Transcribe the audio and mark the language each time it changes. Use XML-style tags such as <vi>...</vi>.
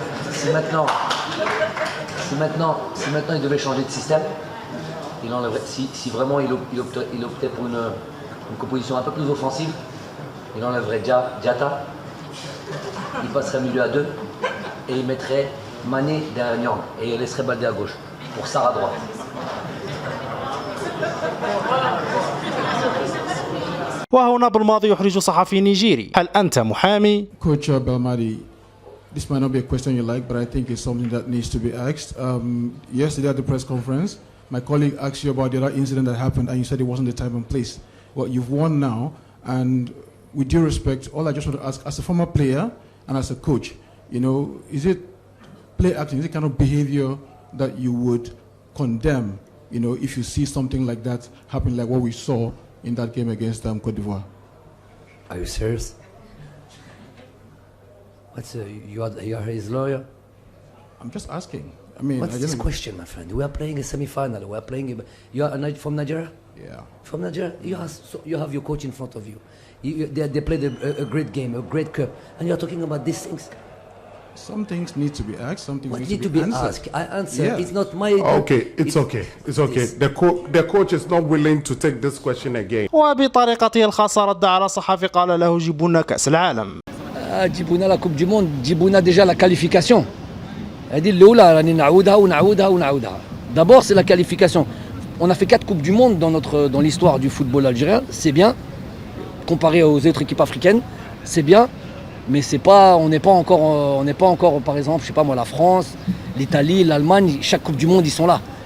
<fr>Si maintenant il devait changer de système, il enlèverait, si vraiment il optait pour une composition un peu plus offensive, il enlèverait Diatta, il passerait milieu à 2 et il mettrait Mané derrière Nyang et il laisserait Baldé à gauche pour Sarr à droite.</fr> <ar>وهنا بلماضي يحرج صحفي نيجيري: هل أنت محامي؟</ar> <en>Coach Belmadi, this might not be a question you like, but I think it's something that needs to be asked. Yesterday at the press conference, my colleague asked you about the other incident that happened, and you said it wasn't the time and place. Well, you've won now, and with due respect, all I just want to ask, as a former player and as a coach, you know, is it play acting, is it kind of behavior that you would condemn, you know, if you see something like that happen, like what we saw in that game against Côte d'Ivoire? Are you serious? You are his lawyer? I'm just asking. I mean, what's this question, my friend? We are playing a semi-final. We are playing. You are from Nigeria? Yeah. From Nigeria, you have your coach in front of you. They played a great game, a great cup, and you are talking about these things. Some things need to be asked. Some things need to be asked. I answer. Yeah. It's not my. Okay, it's okay. It's okay. The coach is not willing to take this question again.</en> <ar>وبطريقته الخاصة رد على صحفي قال له: جيبوا لنا كأس العالم. جيبوا لنا لا كوب دي موند، جيبوا لنا ديجا لا كاليفيكاسيون. هذه الأولى راني نعاودها ونعاودها ونعاودها.</ar> <fr>D'abord c'est la qualification. On a fait 4 coupes du monde dans l'histoire du football algérien, c'est bien. Comparé aux autres équipes africaines, c'est bien. Mais c'est pas, on n'est pas encore, par exemple, je sais pas moi, la France, l'Italie, l'Allemagne, chaque Coupe du Monde, ils sont là.</fr>